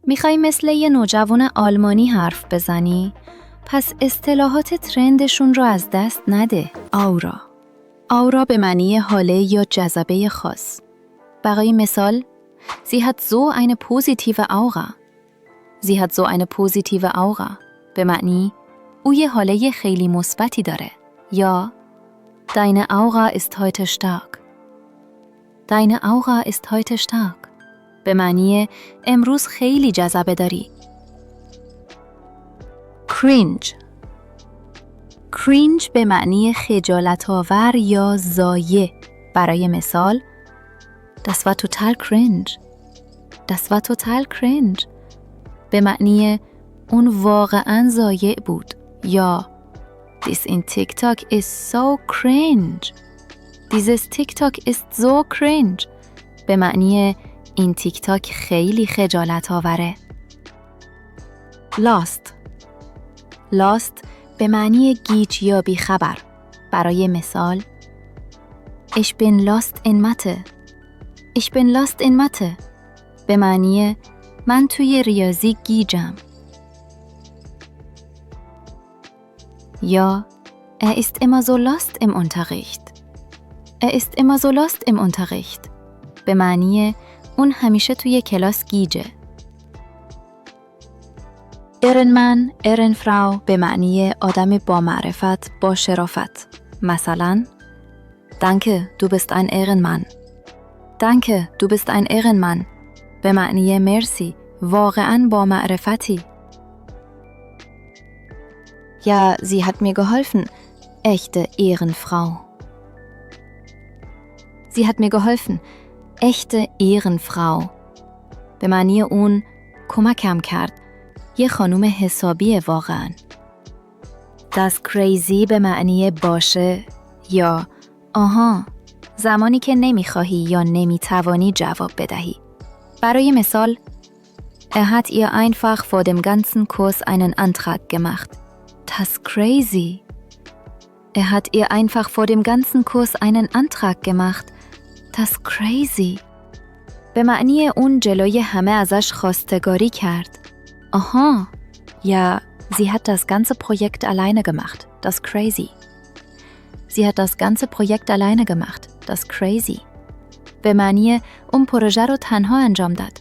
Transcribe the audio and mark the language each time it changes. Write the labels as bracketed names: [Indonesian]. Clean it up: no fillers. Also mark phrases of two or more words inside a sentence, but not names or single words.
[Persian] میخوای مثل یه نوجوان آلمانی حرف بزنی؟ پس اصطلاحات ترندشون رو از دست نده. آورا به معنی حاله یا جذبه خاص. برای مثال [German] Sie hat so eine positive Aura. Sie hat so eine positive Aura. [Persian] به معنی او یه حاله خیلی مثبتی داره. یا [German] Deine Aura ist heute stark. Deine Aura ist heute stark. [Persian] به معنی امروز خیلی جذبه داری. Cringe به معنی خجالت آور یا ضایع. برای مثال [German] Das war total cringe. Das war total cringe. [Persian] به معنی اون واقعاً ضایع بود. یا [English] This in TikTok is so cringe. [German] Dieses TikTok ist so cringe. [Persian] به معنی این تیک تاک خیلی خجالت آوره. Lost به معنی گیج یا بیخبر. برای مثال [German] Ich bin lost in Mathe. Ich bin lost in Mathe. [Persian] به معنی من توی ریاضی گیجم. یا [German] Er ist immer so lost im Unterricht. Er ist immer so lost im Unterricht. [Persian] به معنی اون همیشه توی کلاس گیجه. [German] Ehrenmann, Ehrenfrau [Persian] به معنی آدم با معرفت، با شرافت. مثلا [German] Danke, du bist ein Ehrenmann. Danke, du bist ein Ehrenmann. [Persian] به معنی مرسی، واقعاً با معرفتی. [German] Ja, sie hat mir geholfen. Echte Ehrenfrau. Sie hat mir geholfen. Echte Ehrenfrau. [Persian] به معنی اون کمکم کرد. یه خانوم حسابیه واقعاً. [German] Das crazy [Persian] به معنی باشه یا آها زمانی که نمیخواهی یا نمیتوانی جواب بدهی. برای مثال [German] Er hat ihr einfach vor dem ganzen Kurs einen Antrag gemacht. Das crazy. Er hat ihr einfach vor dem ganzen Kurs einen Antrag gemacht. Das crazy. [Persian] به معنی اون جلوی همه ازش خواستگاری کرد. Aha. [German] Ja, sie hat das ganze Projekt alleine gemacht. Das crazy. Sie hat das ganze Projekt alleine gemacht. Das crazy. [Persian] به معنی اون پروژه رو تنها انجام داد.